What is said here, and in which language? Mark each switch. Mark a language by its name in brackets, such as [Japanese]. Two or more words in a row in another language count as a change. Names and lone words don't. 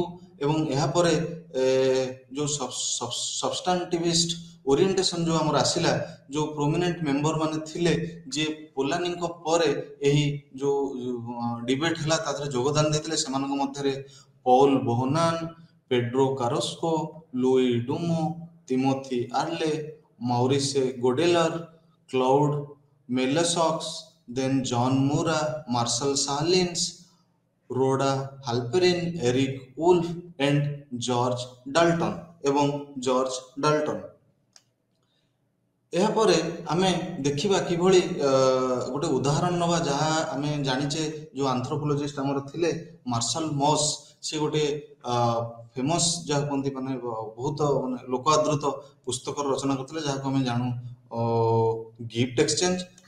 [Odia] ଏବଂ ଏହାପରେ ଯେଉଁ [English] substantivist orientation [Odia] ଯେଉଁ ଆମର ଆସିଲା, ଯେଉଁ [English] prominent member [Odia] ମାନେ ଥିଲେ ଯିଏ ପୋଲାନିଙ୍କ ପରେ ଏହି ଯେଉଁ ଡିବେଟ ହେଲା ତା ଦେହରେ ଯୋଗଦାନ ଦେଇଥିଲେ, ସେମାନଙ୍କ ମଧ୍ୟରେ ପଉଲ ବୋହନାନ, ପେଡ୍ରୋ କାରୋସ୍କୋ, ଲୁଇ ଡୁମୋ, ତିମୋଥି ଆର୍ଲେ, [English] Maurice Godeler, Claude Melasaux, then John Mura, Marshall Sahlins, Rhoda Halperin, Eric Wolf and George Dalton ଏବଂ ଜର୍ଜ ଡାଲ୍ଟନ୍। [Odia] ଏହାପରେ ଆମେ ଦେଖିବା କିଭଳି ଗୋଟେ ଉଦାହରଣ ନେବା, ଯାହା ଆମେ ଜାଣିଛେ ଯେଉଁ ଆନ୍ଥ୍ରୋପୋଲୋଜିଷ୍ଟ ଆମର ଥିଲେ ମାର୍ଶାଲ ମସ୍, ସେ ଗୋଟେ ଫେମସ୍ ଯାହା କୁହନ୍ତି ମାନେ ବହୁତ ମାନେ ଲୋକ ଆଦୃତ ପୁସ୍ତକର ରଚନା କରିଥିଲେ, ଯାହାକୁ ଆମେ ଜାଣୁ [English] gift exchange.